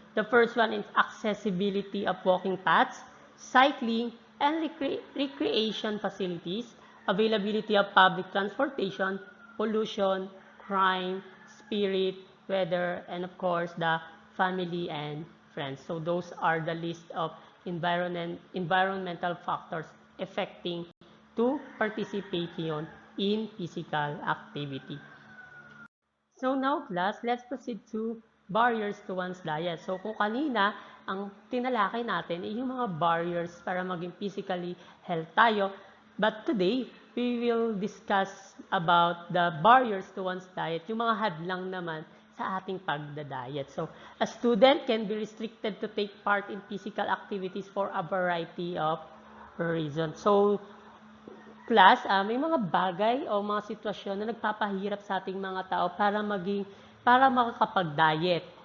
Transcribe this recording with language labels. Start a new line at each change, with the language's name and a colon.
English: The first one is accessibility of walking paths, cycling, and recreation facilities, availability of public transportation, pollution, crime, spirit, weather, and of course the family and friends. So those are the list of environmental factors affecting to participation in physical activity. So now class, let's proceed to barriers to one's diet.
Filipino: So kung kanina, ang tinalakay natin ay yung mga barriers para maging physically health tayo.
English: But today, we will discuss about the barriers to one's diet,
Filipino: yung mga hadlang naman sa ating pagda-diet.
English: So, a student can be restricted to take part in physical activities for a variety of reasons.
Filipino: So, class, may mga bagay o mga sitwasyon na nagpapahirap sa ating mga tao para makakapag-diet.